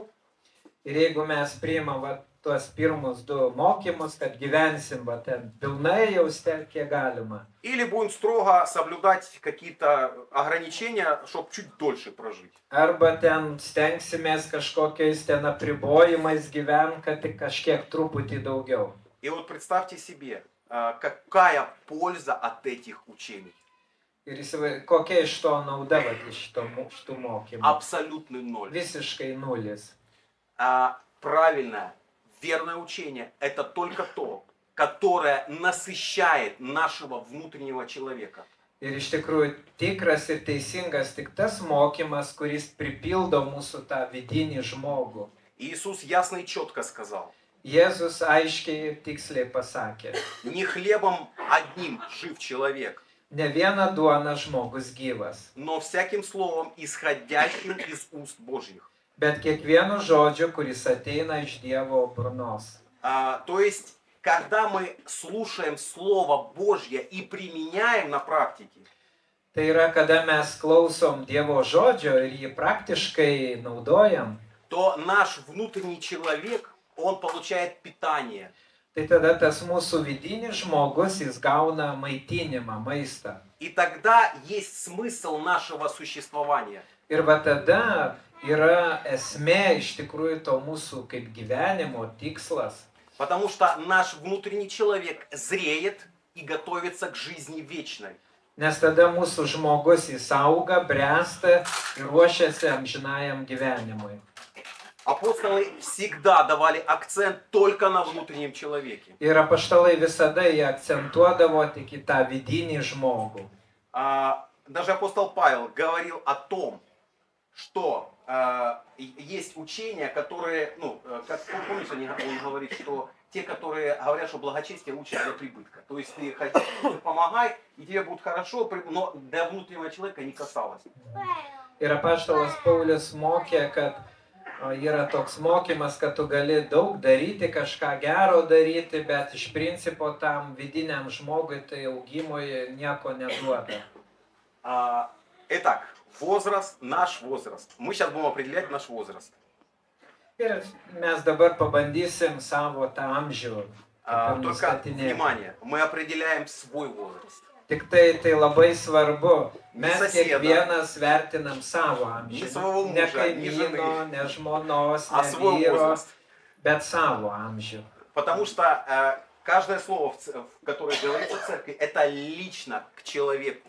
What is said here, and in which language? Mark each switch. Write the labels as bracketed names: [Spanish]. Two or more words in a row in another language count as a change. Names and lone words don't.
[Lithuanian] Ir jeigu mes priimam va, tuos pirmus 2 mokymus, kad gyvensim va, ten pilnai jau kiek galima. [Russian] Или будем строго соблюдать какие-то ограничения, чтобы чуть дольше прожить. [Lithuanian] Arba ten stengsimės kažkokiais ten apribojimais gyvent, kad tik kažkiek truputį daugiau. [Russian] И вот представьте себе, какая польза от этих учений. [Lithuanian] Ir kokia iš to nauda va, iš šitų mokymų. [Russian] Абсолютный ноль. [Lithuanian] Visiškai nulis. [Russian] Правильное, верное учение – это только то, которое насыщает нашего внутреннего человека. [Lithuanian] Ir iš tikrųjų tikras ir teisingas tik tas mokymas, kuris pripildo mūsų tą vidinį žmogų. [Russian] Иисус ясно и четко сказал: [Lithuanian] Jėzus aiškiai ir tiksliai pasakė: [Russian] не хлебом одним жив человек, [Lithuanian] ne viena duona žmogus gyvas, [Russian] но всяким словом, исходящим из уст Божьих. [Lithuanian] bet kiekvienu žodžiu, kuris ateina iš Dievo burnos. [Russian] То есть, когда мы слушаем Слово Божье и применяем на практике, [Lithuanian] Tai yra, kada mes klausom Dievo žodžio ir jį praktiškai naudojam, [Russian] то наш внутренний человек, он получает питание. [Lithuanian] tai tada tas mūsų vidinis žmogus, jis gauna maitinimą, maistą. [Russian] И тогда есть смысл нашего существования. [Lithuanian] Ir va tada yra esmė iš tikrųjų to mūsų kaip gyvenimo tikslas. [Russian] Потому что наш внутренний человек зреет и готовится к жизни вечной. [Lithuanian] Nes tada mūsų žmogus jis auga, bręsta ir ruošiasi amžinajam gyvenimui. [Russian] Апостолы всегда давали акцент только на внутреннем человеке. [Lithuanian] Ir apaštalai visada jie akcentuodavo tik į tą vidinį žmogų. [Russian] Даже апостол Павел говорил о том, что есть учения, которые, как помните, он говорит, что те, которые говорят, что благочестие учат для прибытка. То есть ты помогай, и тебе будет хорошо, но для внутреннего человека не касалось. [Lithuanian] Ir apaštalas Paulius mokė, kad yra toks mokymas, kad tu gali daug daryti, kažką gero daryti, bet iš principo tam vidiniam žmogui tai augimui nieko neduoda. [Russian] Итак, возраст, наш возраст. Мы сейчас будем определять наш возраст. [Lithuanian] Ir mes dabar pabandysim savo tą amžių. [Russian] Только, внимание, мы определяем свой возраст. [Lithuanian] Tik tai labai svarbu, mes kiekvienas vertinam savo amžių. Ne kaimyno, ne žmonos, ne vyro, bet savo amžių. [Russian] Потому что каждое слово, которое говорится в церкви, это лично к человеку.